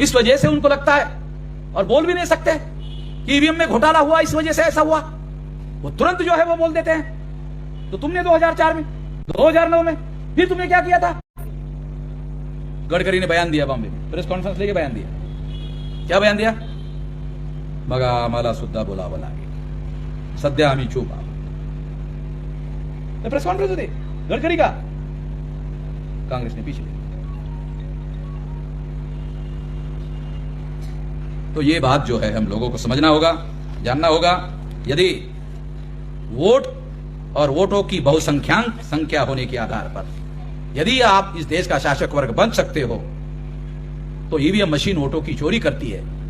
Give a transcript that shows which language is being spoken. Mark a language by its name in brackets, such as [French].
[Hindi] इस वजह से उनको लगता है और बोल भी नहीं सकते कि ईवीएम में घोटाला हुआ, इस वजह से ऐसा हुआ, वो तुरंत जो है वो बोल देते हैं। तो तुमने 2004 में, 2009 में फिर तुमने क्या किया था? गडकरी ने बयान दिया, बॉम्बे में प्रेस कॉन्फ्रेंस लेके बयान दिया। क्या बयान दिया? [Marathi] मग आम्हाला सुद्धा बोलावं लागेल, सध्या आम्ही चूप आहोत। [Hindi] प्रेस कॉन्फ्रेंस होती गडकरी का, कांग्रेस ने पीछे। तो ये बात जो है हम लोगों को समझना होगा, जानना होगा। यदि वोट और वोटों की बहुसंख्यांक संख्या होने के आधार पर यदि आप इस देश का शासक वर्ग बन सकते हो तो ईवीएम मशीन वोटों की चोरी करती है।